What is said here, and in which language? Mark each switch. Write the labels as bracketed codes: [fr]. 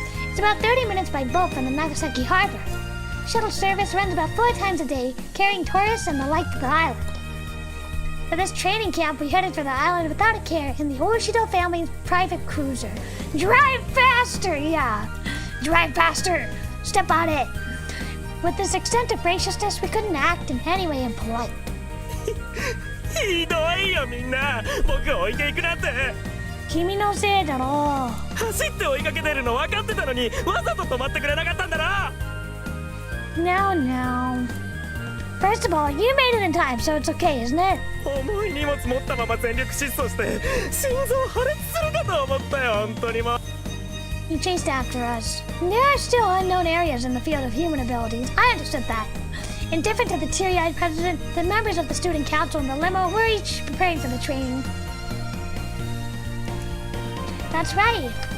[en] It's about 30 minutes by boat from the Nagasaki harbor. Shuttle service runs about 4 times a day, carrying tourists and the like to the island. For this training camp, we headed for the island without a care in the Oshido family's private cruiser. Drive faster, yeah. Drive faster. Step on it. With this extent of graciousness, we couldn't act in any way impolite. [ja] ひどいよみんな、僕を置いていくなんて。君のせいだろ。走って追いかけてるの分かってたのに、わざと止まってくれなかったんだな。 [en] No, no. First of all, you made it in time, so it's okay, isn't it? [ja] 重い荷物持ったまま全力疾走して心臓破裂するかと思ったよ、本当にもう。 [en] You chased after us. There are still unknown areas in the field of human abilities. I understood that. Indifferent to the teary-eyed president, the members of the student council and the limo were each preparing for the training. That's right.